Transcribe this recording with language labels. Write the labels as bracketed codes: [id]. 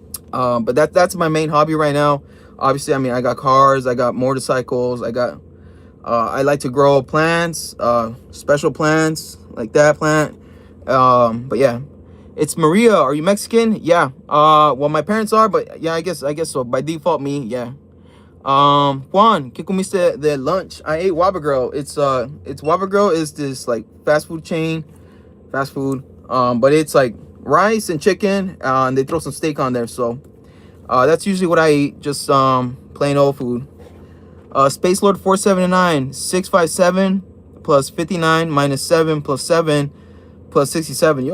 [en] But that's my main hobby right now. Obviously, I mean, I got cars, I got motorcycles, I like to grow plants, special plants like that plant. But yeah, it's Maria. Are you Mexican? Yeah. Well, my parents are, but yeah, I guess so. By default, me, yeah. [es] Juan, ¿qué comiste de lunch? [en] I ate Waba Grill. It's Waba Grill is this like fast food chain, but it's like rice and chicken, and they throw some steak on there. So, that's usually what I eat, just plain old food. Space Lord 479, 657 plus 59 minus 7 plus 7 plus 67.